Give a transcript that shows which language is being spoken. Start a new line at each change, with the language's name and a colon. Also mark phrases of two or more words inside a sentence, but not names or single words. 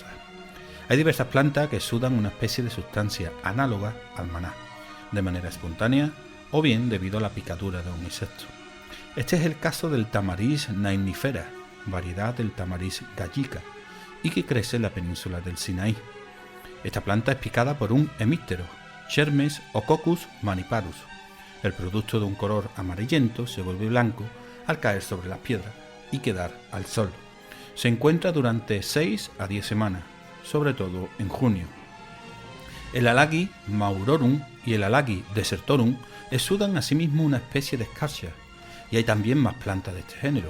Spanish: Hay diversas plantas que sudan una especie de sustancia análoga al maná, de manera espontánea o bien debido a la picadura de un insecto. Este es el caso del tamariz nainifera, variedad del tamariz gallica, y que crece en la península del Sinaí. Esta planta es picada por un hemíptero, Chermes o Coccus maniparus. El producto de un color amarillento se vuelve blanco al caer sobre las piedras y quedar al sol. Se encuentra durante 6 a 10 semanas, sobre todo en junio. El Alagi maurorum y el Alagi desertorum exudan asimismo una especie de escarcha, y hay también más plantas de este género.